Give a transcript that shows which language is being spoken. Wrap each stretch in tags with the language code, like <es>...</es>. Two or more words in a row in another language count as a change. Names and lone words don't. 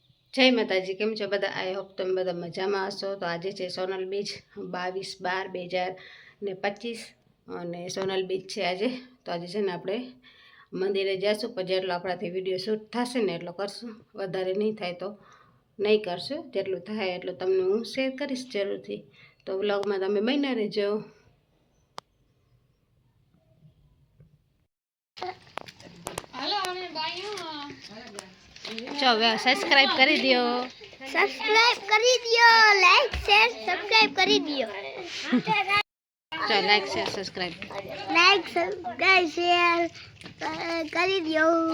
<gu>જય માતાજી, કેમ છો બધા?</gu> <en>I hope</en> <gu>તમે બધા મજામાં હશો. તો આજે છે સોનલ બીજ 22/12/2025 અને સોનલ બીજ છે આજે. તો આજે છે ને આપણે મંદિરે જઈશું, પણ જેટલો આપણાથી વિડીયો શૂટ થશે ને એટલો કરશું, વધારે નહીં થાય તો નહીં કરશું. જેટલું થાય એટલું તમને હું શેર કરીશ જરૂરથી. તો વ્લોગમાં તમે બન્યા રહેજો.</gu> <hi>चलो सब्सक्राइब कर दियो,</hi> <en>like share subscribe</en> <hi>कर दियो। चलो</hi> <en>like share subscribe share</en> <hi>कर दियो।</hi>